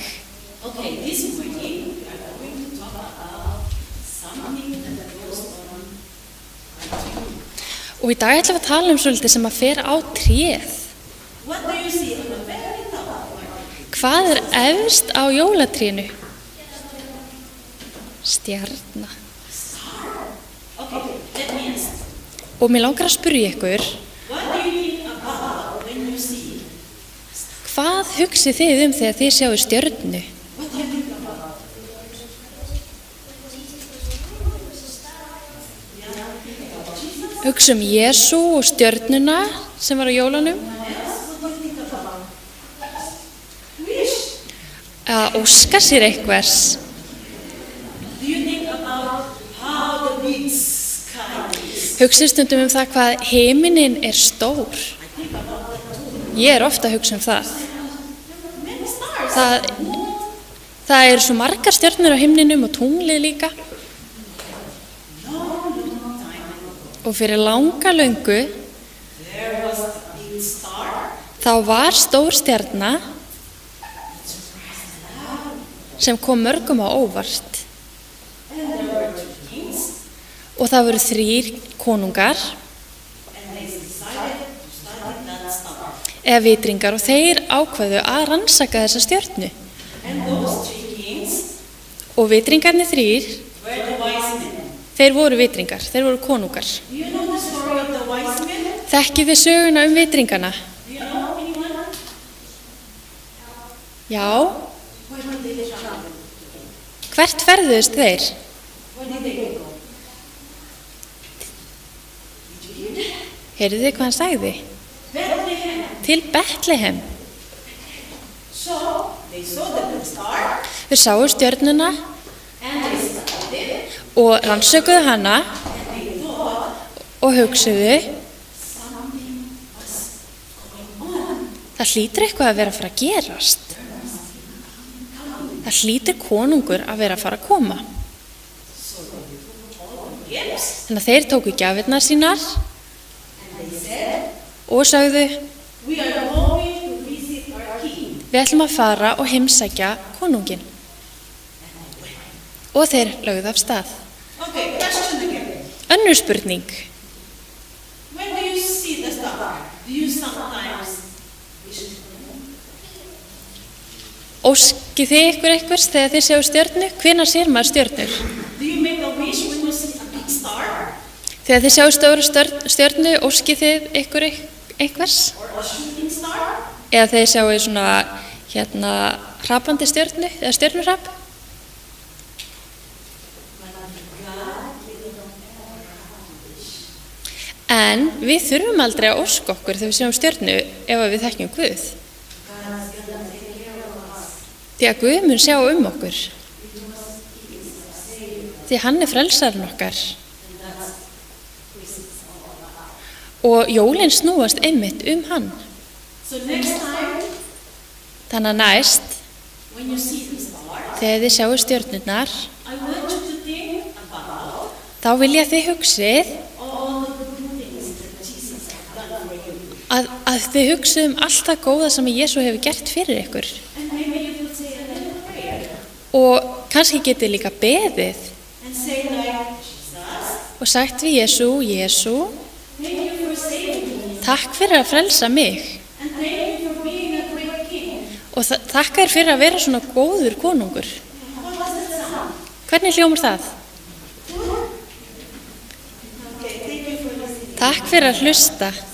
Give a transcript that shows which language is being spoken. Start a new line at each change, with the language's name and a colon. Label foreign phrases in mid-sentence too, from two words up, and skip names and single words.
English: Okay, this morning we are going to talk about something that goes on.
Icelandic: Og í dag ætlum við að tala svolítið sem að fer á tréð.
English: What do you see on the very top?
Icelandic: Hvað efst á jólatrénu? Stjarna.
English: Okay, let me ask.
Icelandic: Og mér langar að spyrja ykkur,
English: What do you think about when you see?
Icelandic: hvað hugsið þið þegar þið sjáu stjörnu?
English: What do you think about?
Icelandic: Hugsa Jesú og stjörnuna sem var á jólunum?
English: Wish.
Icelandic: Að óska sér einhvers?
English: Do you think about how the big sky is?
Icelandic: Hugsið stundum það hvað himinin stór? Ég ofta að hugsa það.
English: Many stars.
Icelandic: Það svo margar stjörnur á himninum og tunglið líka. Og fyrir langa löngu
English: There was a big star.
Icelandic: þá var stór stjarna sem kom mörgum á óvart.
English: And there were two kings.
Icelandic: Og það voru 3 konungar
English: And they decided to study that star.
Icelandic: eða vitringar og þeir ákveðu að rannsaka þessa stjörnu.
English: And those 3 kings
Icelandic: Og vitringarnir 3,
English: were the wise men.
Icelandic: þeir voru vitringar, þeir voru konungar.
English: Do you know the story of the wise men?
Icelandic: Þekkið þið söguna vitringana?
English: Do you know anyone?
Icelandic: Já.
English: Where did they travel?
Icelandic: Hvert ferðuðust þeir?
English: Where did they go? Did you hear that?
Icelandic: Heyrðu þið hvað hann sagði?
English: Bethlehem.
Icelandic: Til Betlehem.
English: So they saw the big star
Icelandic: Þeir sáu stjörnuna
English: and they studied it
Icelandic: og rannsökuðu hana
English: and they thought
Icelandic: og hugsuðu,
English: something was going on.
Icelandic: það hlýtur eitthvað að vera að fara að gerast. Það hlýtur konungur að vera að fara að koma.
English: Yes.
Icelandic: Þannig að þeir tóku gjafirnar sínar
English: And they said,
Icelandic: og sögðu,
English: we are going to visit our king.
Icelandic: við ætlum að fara og heimsækja konungin. Og þeir lögðu af stað.
English: Okay, question again.
Icelandic: Önnur spurning.
English: When do you see the star? Do you sometimes wish to know?
Icelandic: Óskið þið ykkur einhvers þegar þið séu stjörnu? Hvenær sér maður stjörnur?
English: Do you make a wish when you see a big star?
Icelandic: Þegar þið séu stóra stjörnu, óskið þið ykkur einhvers?
English: Or a shooting star?
Icelandic: Eða þegar þið séu svona hrapandi stjörnu eða stjörnurhrap? En við þurfum aldrei að óska okkur þegar við séum stjörnu ef við þekkjum Guð. Því að Guð mun sjá okkur. Því hann frelsarinn okkar. Og jólin snúast einmitt hann.
English: So next time,
Icelandic: Þannig að næst,
English: when you see the star,
Icelandic: þegar þið sjáu stjörnurnar,
English: I want you to think about
Icelandic: þá vilja þið hugsið
English: all the good things that Jesus has done for you.
Icelandic: að þið hugsið allt það góða sem Jesú hefur gert fyrir ykkur.
English: And maybe you could say a little prayer
Icelandic: Og kannski getið líka beðið
English: and say like, Jesus,
Icelandic: og sagt við Jesú, Jesú,
English: thank you for saving me.
Icelandic: takk fyrir að frelsa mig
English: And thank you for being a great king.
Icelandic: og þakka þér fyrir að vera svona góður konungur.
English: What does it sound?
Icelandic: Hvernig hljómar það?
English: Okay, thank you for listening.
Icelandic: Takk fyrir að hlusta.